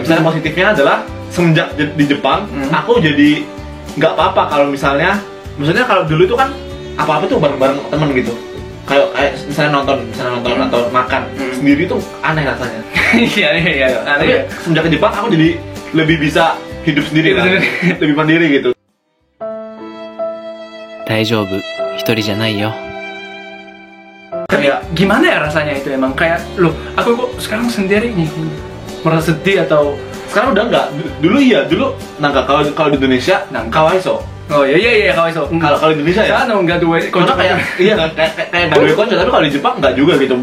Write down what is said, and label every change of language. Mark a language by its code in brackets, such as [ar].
[id] Misalnya positifnya adalah semenjak di Jepang, aku jadi nggak apa-apa kalau misalnya kalau dulu itu kan apa-apa tuh bareng-bareng temen gitu. Kayak misalnya nonton atau makan sendiri tuh aneh rasanya. Iya. Tapi semenjak ke Jepang aku jadi lebih bisa hidup sendiri kan, lebih mandiri gitu. [ja] 大丈夫、一人じゃないよ。 [id] Tapi gimana ya rasanya itu emang kayak loh, aku kok sekarang sendiri nih, merasa sedih atau Sekarang udah enggak. Dulu nangka kalau di Indonesia [ja] kawaiso. [id] oh iya [ja] kawaiso. [id] Kalau di Indonesia ya. Sana enggak [jv] duwe [id] Karena kayak iya kayak enggak [jv] duwe konco, [id] tapi kalau di Jepang enggak juga gitu.